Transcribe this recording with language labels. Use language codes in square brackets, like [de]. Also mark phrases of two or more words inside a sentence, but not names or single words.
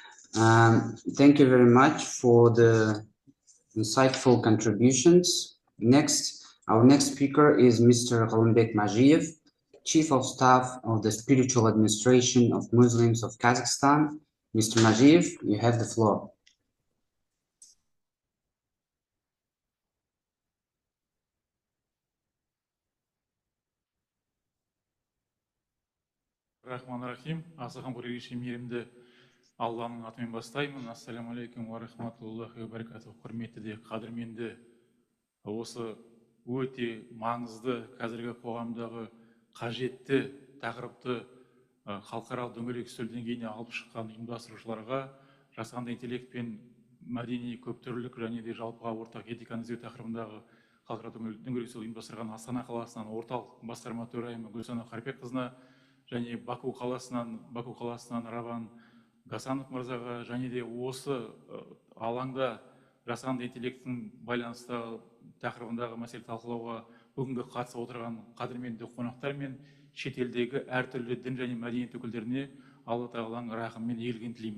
[en] Thank you very much for the insightful contributions. Our next speaker is Mr. Ghalambek Majiev, Chief of Staff of the Spiritual Administration of Muslims of Kazakhstan. Mr. Majiev, you have the floor. [ar] الرحمن الرحيم, [kk] асыған көрегеші мейірімді Алланың атымен бастаймын. [ar] السلام عليكم ورحمة الله وبركاته. [kk] Құрметті де қадірменді, осы өте маңызды қазіргі қоғамдағы қажетті тақырыпты халықаралық дөңгелек үстел деңгейіне алып шыққан ұйымдастырушыларға жасанды интеллект пен мәдени көптүрлілік және де жалпыға ортақ этиканы іздеу тақырыбындағы халықаралық дөңгелек үстел ұйымдастырған Астана қаласынан орталық басқарма төрайымы Гүлсана Қарпекқызына және Баку қаласынан Раван Гасанов мырзаға және де осы алаңда жасанды интеллекттің байланысты тақырыбындағы мәселе талқылауға бүгінгі қатысып отырған қадірменді қонақтар мен шетелдегі әртүрлі дін және мәдениет өкілдеріне Алла тағаланың рахымымен игілігін тілеймін.